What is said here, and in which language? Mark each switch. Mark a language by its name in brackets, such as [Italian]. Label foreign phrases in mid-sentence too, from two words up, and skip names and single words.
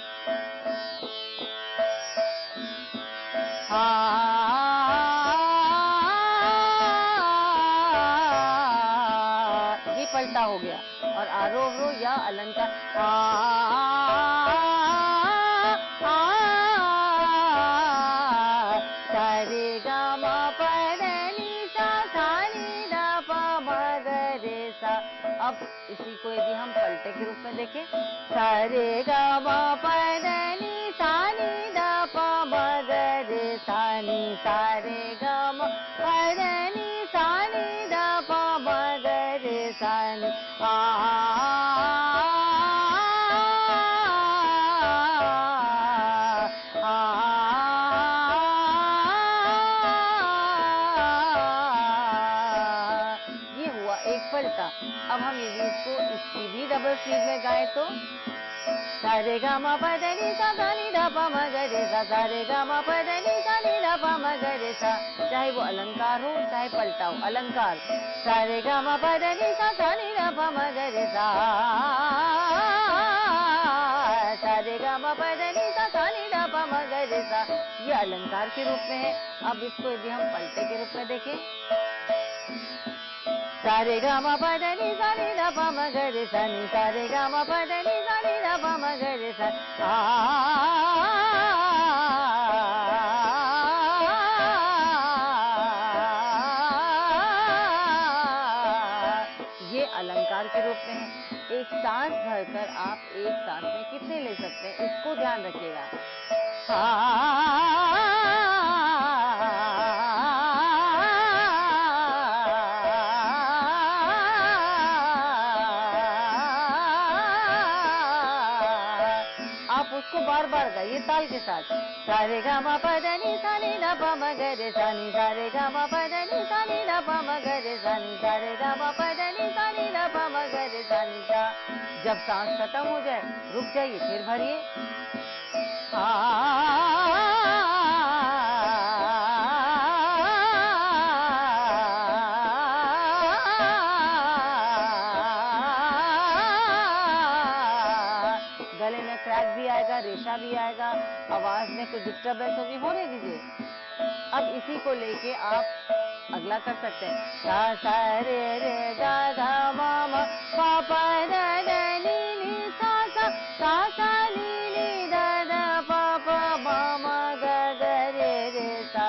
[Hindi] ये पलटा हो गया। और आरोह या अलंकार रे गा मा पा दा नी सा सा नी दा पा मा ग रे सा। अब इसी को यदि हम पलटे के रूप में देखें, सा रे गा मा पा धा नी सा नी धा पा मा गा रे सा नी सा रे गा मा पा धा नी सा नी धा पा मा गा रे सा नी ये हुआ एक पलटा। अब हम यदि इसकी भी [English] double speed [Hindi] में गाएं तो सा रे गा मा पा धा नी सा धा नी धा पा मा गा रे सा रे गा मा पा धा नी सा नी धा पा मा गा रे सा। चाहे वो अलंकार हो चाहे पलटा हो, अलंकार सा रे गा मा पा धा नी सा नी धा पा मा गा रे सा रे गा मा पा धा नी सा नी धा पा मा गा रे सा, ये अलंकार के रूप में है। अब इसको यदि हम पलटे के रूप में देखें, सा रे गा मा पा धा नी धा पा मा गा रे सा नी सा रे गा मा पा धा नी धा पा मा गा रे सा ये अलंकार के रूप में है। एक सांस भरकर आप एक सांस में कितने ले सकते हैं, इसको ध्यान रखिएगा। आप उसको बार बार गाइए ताल के साथ। सा रे गा मा पा धा नी धा पा मा गा रे सा नी सा रे गा मा पा धा नी धा पा मा गा रे सा नी सा रे गा मा पा धा नी धा पा मा गा रे सा नी सा। जब सांस खत्म हो जाए रुक जाइए, फिर भरिए। गले में क्रैक भी आएगा, रेशा भी आएगा, आवाज में कुछ डिस्टर्बेंस होगी, होने दीजिए। अब इसी को लेके आप अगला कर सकते हैं। सा सा रे गा गा मा मा पा पा धा धा नी नी सा सा नी धा धा पा पा मा मा गा गा रे सा।